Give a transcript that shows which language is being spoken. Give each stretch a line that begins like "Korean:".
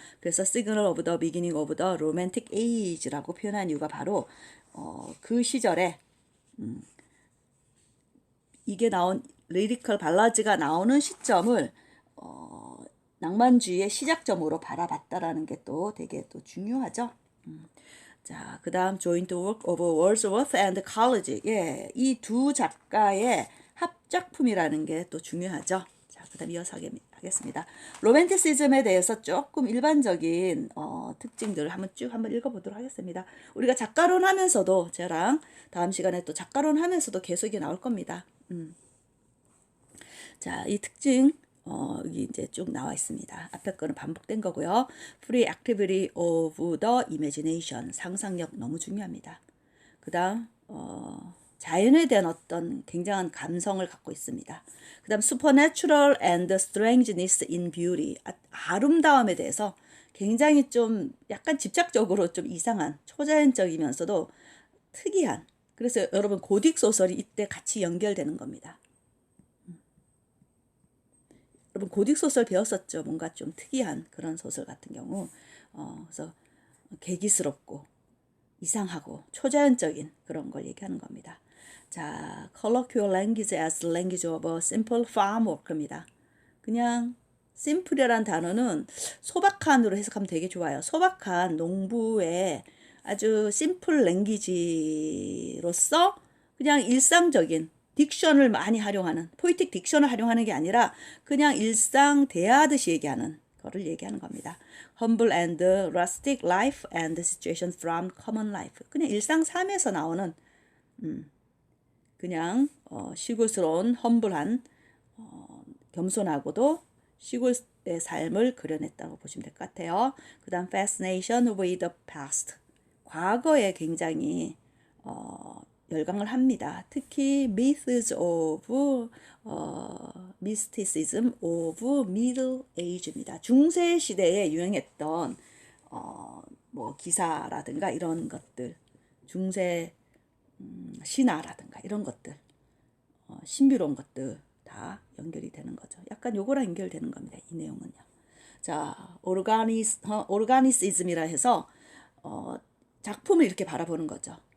Korean: 그래서 시그널 오브 더 비기닝 오브 더 로맨틱 에이지라고 표현한 이유가 바로 그 시절에 이게 나온 리리컬 발라드가 나오는 시점을 낭만주의의 시작점으로 바라봤다라는 게 또 되게 또 중요하죠. 자, 그 다음
English: Joint Work of Wordsworth and Coleridge.
Korean: 예, 이 두 작가의 합작품이라는 게 또 중요하죠. 자, 그 다음 이어서 하겠습니다. 로맨티시즘에 대해서 조금 일반적인 특징들을 한번 읽어보도록 하겠습니다. 우리가 작가론 하면서도 저랑 다음 시간에 또 작가론 하면서도 계속 이게 나올 겁니다. 자, 이 특징 여기 이제 쭉 나와 있습니다. 앞에 거는 반복된 거고요.
English: Free activity of the imagination.
Korean: 상상력 너무 중요합니다. 그 다음 자연에 대한 어떤 굉장한 감성을 갖고 있습니다. 그 다음
English: supernatural and strangeness in beauty.
Korean: 아름다움에 대해서 굉장히 좀 약간 집착적으로 좀 이상한 초자연적이면서도 특이한, 그래서 여러분 고딕 소설이 이때 같이 연결되는 겁니다. 여러분 고딕 소설 배웠었죠. 뭔가 좀 특이한 그런 소설 같은 경우 그래서 괴기스럽고 이상하고 초자연적인 그런 걸 얘기하는 겁니다.
English: 자, colloquial language as language of a simple farm worker입니다.
Korean: 그냥 simple이라는 단어는 소박한으로 해석하면 되게 좋아요. 소박한 농부의 아주 심플 랭귀지로서 그냥 일상적인 딕션을 많이 활용하는, 포이틱 딕션을 활용하는 게 아니라 그냥 일상 대화하듯이 얘기하는 거를 얘기하는 겁니다.
English: Humble and rustic life and situation from common life.
Korean: 그냥 일상 삶에서 나오는 그냥 시골스러운 험블한 겸손하고도 시골의 삶을 그려냈다고 보시면 될 것 같아요. 그 다음
English: fascination with the past.
Korean: 과거에 굉장히 열광을 합니다. 특히
English: myths of mysticism of Middle Age입니다.
Korean: 중세 시대에 유행했던 뭐 기사라든가 이런 것들, 중세 신화라든가 이런 것들, 신비로운 것들 다 연결이 되는 거죠. 약간 요거랑 연결되는 겁니다. 이 내용은요. 자, 오르가니시즘이라 해서 작품을 이렇게 바라보는 거죠.